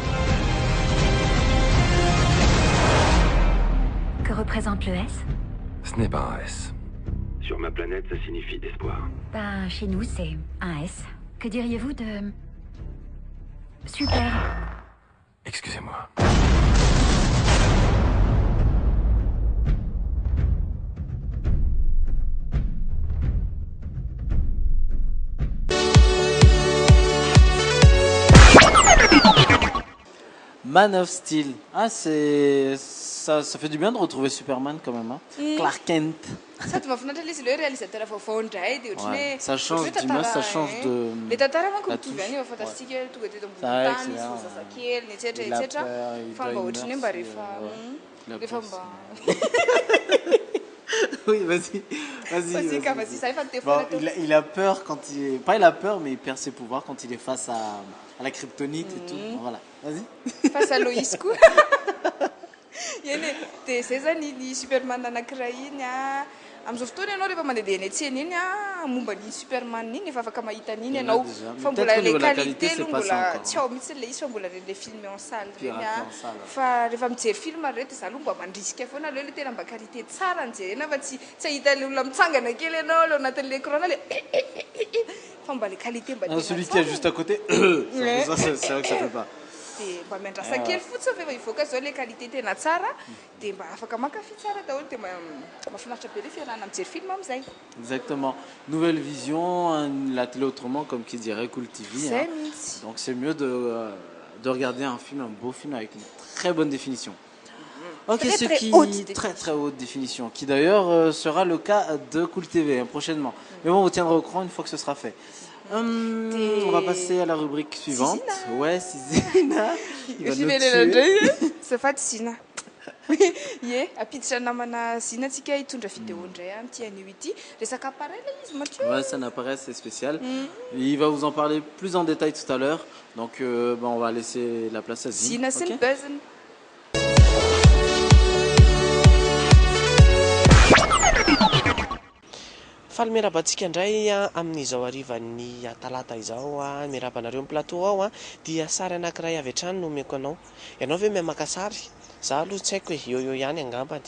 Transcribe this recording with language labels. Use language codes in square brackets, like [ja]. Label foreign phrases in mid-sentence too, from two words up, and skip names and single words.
[fr] Que représente le S? Ce n'est pas un S. Sur ma planète, ça signifie d'espoir. Ben, chez nous, c'est un S. Que diriez-vous de... Super. Excusez-moi. Man of Steel. Ah, c'est... Ça fait du bien de retrouver Superman quand même. Hein. Clark Kent. [mg] Sady mahafinaritra ilay izy [fr] le réalisateur [mg] vaovao indray dia ohatra [fr] Ouais, [mg] hoe [fr] ça change d'image, ça change de... [mg] le tantara manko [fr] la [mg] mitovy [fr] touche. [mg] any efa fantastika tonga teto ambony [fr] Ça, [mg] tany [fr] c'est [mg] izy [fr] vrai. [mg] vao zazakely ny etsetra [fr] Il a [mg] etsetra [fr] peur, il [mg] fa [fr] doit [mg] mba [fr] une [mg] ohatra ny hoe mba rehefa [fr] la [mg] rehefa [fr] peur, [mg] mba [fr] Oui, vas-y. vas-y ka vas-y ça efa Bon, [mg] tefona teo [fr] il a peur quand il est... Pas il a peur, mais il perd ses pouvoirs quand il est face à la kryptonite et tout. Bon, voilà, vas-y. face à [mg] Loïs koa eny e dia zay zany ny Superman anankiray iny a amin'izao fotoana ianao rehefa mandehandeha eny an-tsena iny a momba ny Superman iny efa afaka mahita an'iny [fr] Il y en a [mg] ianao [fr] déjà, mais [mg] fa [fr] peut-être [mg] mbola [fr] qu'au [mg] le [fr] niveau de la qualité qualité, c'est [mg] aloha [fr] pas ça [mg] mbola [fr] encore. [mg] tsy ao mihitsy le izy fa mbola le filmy [fr] en salle [mg] reny [fr] Piraté [mg] a [fr] en salle. [mg] fa rehefa mijery film ary reo dia za aloha mba mandrisika foana aleo le tena mba qualité tsara ny jerena fa tsy ahita le olona mitsangana kely ianao le anatin'le écran le fa mba le qualité mba [fr] Ah, [mg] tena [fr] celui qui est [mg] tsara. [fr] juste à côté, Ouais. ça, c'est vrai que ça fait pas. [mg] dia mba miandrasa kely fotsiny fa efa ivoaka zao le qualité tena tsara dia mba afaka mankafy tsara daholo dia mahafinaritra be le fiarahana mijery film amin'izay [fr] Exactement. Nouvelle vision, la télé autrement, comme qui dirait Cool TV. [mg] zay [fr] Hein. [mg] mihitsy [fr] Donc c'est mieux de regarder un film, un beau film avec une très bonne définition. Ok, Très, ce très qui haute définition. très très haute définition, qui d'ailleurs sera le cas de Cool TV hein, prochainement. Mais bon, on vous tiendra au courant une fois que ce sera fait. On va passer à la rubrique suivante. Sizina. Ouais, Sizina. Il va nous [mg] fivelena [fr] tuer. [mg] indray safady zina ie apiditra namana zina antsika hitondra vidéo indray amity anio ity resaka appareil le izy matio [fr] Ouais, c'est un appareil assez spécial. Il va vous en parler plus en détail tout à l'heure. Donc, on va laisser la place à Zine. [mg] zina sy ny [fr] ok. [mg] buzziny Faly miarabantsika indray amin'izao harivan'ny talata izao miarabanareo amin'ny plateau ao dia sary anankiray avy hatrany no omeko anao. Ianao ve mahay maka sary? Za aloha tsy haiko hoe eo ihany angambany.